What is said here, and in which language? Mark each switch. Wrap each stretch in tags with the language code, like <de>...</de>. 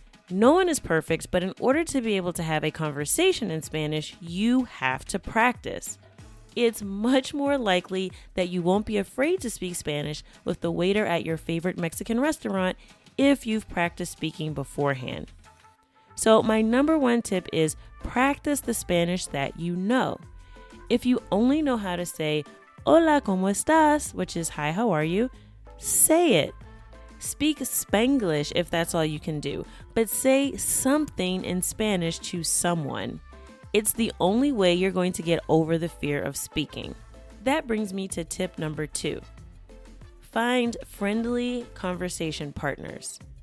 <en>No one is perfect, but in order to be able to have a conversation in Spanish, you have to practice. It's much more likely that you won't be afraid to speak Spanish with the waiter at your favorite Mexican restaurant if you've practiced speaking beforehand. So my number 1 tip is practice the Spanish that you know. If you only know how to say,</en> <es>Hola, ¿cómo estás?</es> <en>Which is, hi, how are you? Say it. Speak Spanglish if that's all you can do, but say something in Spanish to someone. It's the only way you're going to get over the fear of speaking. That brings me to tip number 2. Find friendly conversation partners.</en>